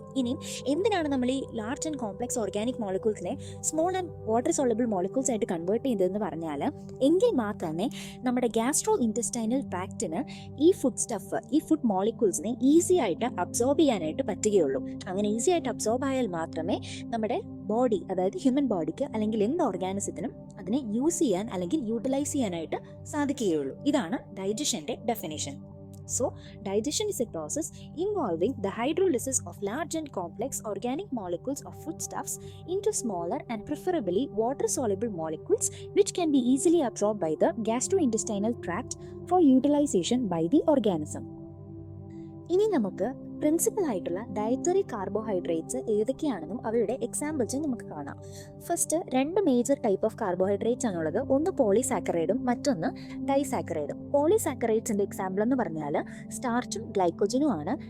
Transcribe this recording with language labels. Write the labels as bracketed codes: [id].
[ml] ഇനി എന്തിനാണ് നമ്മൾ ഈ [en] large and complex organic മോളിക്യൂൾസിനെ small and water soluble molecules [ml] ആയിട്ട് കൺവേർട്ട് ചെയ്തതെന്ന് പറഞ്ഞാൽ എങ്കിൽ മാത്രമേ നമ്മുടെ ഗ്യാസ്ട്രോ ഇൻറ്റസ്റ്റൈനൽ ഈ ഫുഡ് മോളിക്യൂൾസിനെ ഈസി ആയിട്ട് അബ്സോർബ് ചെയ്യാനായിട്ട് പറ്റുകയുള്ളൂ. അങ്ങനെ ഈസി ആയിട്ട് അബ്സോർബ് ആയാൽ മാത്രമേ നമ്മുടെ ബോഡി, അതായത് ഹ്യൂമൻ ബോഡിക്ക് അല്ലെങ്കിൽ എന്ത് ഓർഗാനിസത്തിനും അതിനെ യൂസ് ചെയ്യാൻ അല്ലെങ്കിൽ യൂട്ടിലൈസ് ചെയ്യാനായിട്ട് സാധിക്കുകയുള്ളൂ. ഇതാണ് ഡൈജഷന്റെ definition. [en] So, digestion is a process involving the hydrolysis of large and complex organic molecules of foodstuffs into smaller and preferably water-soluble molecules which can be easily absorbed by the gastrointestinal tract for utilization by the organism. [ml] ഇനി നമുക്ക് principal ആയിട്ടുള്ള dietary carbohydrates ഏതൊക്കെയാണെന്നും അവയുടെ എക്സാമ്പിൾസും നമുക്ക് കാണാം. [en] first 2 major type of carbohydrates [ml] ആണുള്ളത്. ഒന്ന് പോളിസാക്കറൈഡും മറ്റൊന്ന് ഡൈസാക്കറൈഡും. പോളിസാക്കറൈഡ്സിന്റെ example എന്ന് പറഞ്ഞാൽ സ്റ്റാർച്ചും ഗ്ലൈക്കോജനും ആണ്.